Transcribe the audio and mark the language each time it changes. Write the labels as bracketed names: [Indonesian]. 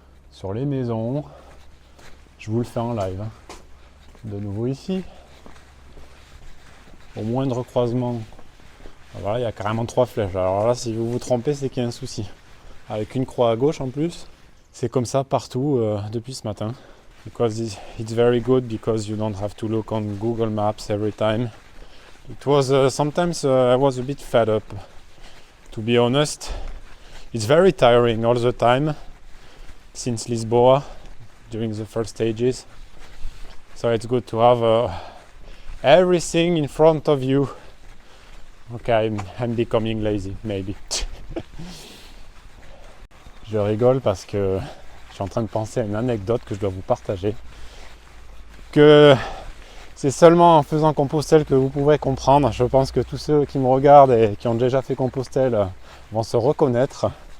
[French] Sur les maisons. Je vous le fais en live. De nouveau ici. Au moindre croisement. Voilà, il y a carrément 3 flèches. Alors là si vous vous trompez c'est qu'il y a un souci. Avec une croix à gauche en plus. C'est comme ça partout depuis ce matin. [English] Because it's very good because you don't have to look on Google Maps every time. It was sometimes I was a bit fed up. To be honest, it's very tiring all the time since Lisboa during the first stages. So it's good to have everything in front of you. Okay, I'm becoming lazy, maybe. [French] Je rigole parce que je suis en train de penser à une anecdote que je dois vous partager. Que c'est seulement en faisant Compostelle que vous pourrez comprendre. Je pense que tous ceux qui me regardent et qui ont déjà fait Compostelle vont se reconnaître.